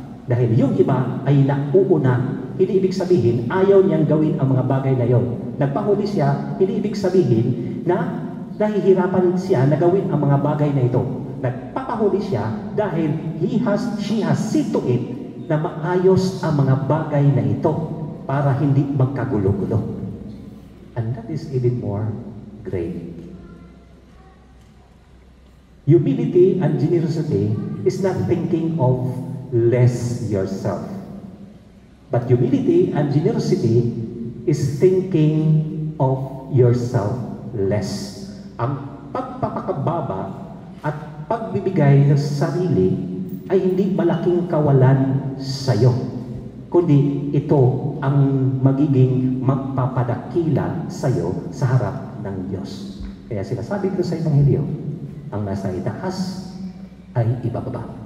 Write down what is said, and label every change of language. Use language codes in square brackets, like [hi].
[tl] Dahil yung iba ay nauuna, hindi ibig sabihin ayaw niyang gawin ang mga bagay na yon. Nagpahuli siya, hindi ibig sabihin na nahihirapan siya na gawin ang mga bagay na ito. Nagpapahuli siya dahil [en] she has seen to it [tl] na maayos ang mga bagay na ito para hindi magkagulo-gulo. [en] And that is even more great. Humility and generosity is not thinking of less yourself. But humility and generosity is thinking of yourself less. [tl] Ang pagpapakababa at pagbibigay ng sarili ay hindi malaking kawalan sa iyo, kundi ito ang magiging magpapadakila sa iyo sa harap ng Diyos. Kaya sinasabi ko sa Ebanghelyo, ang nasa itaas ay ibababa.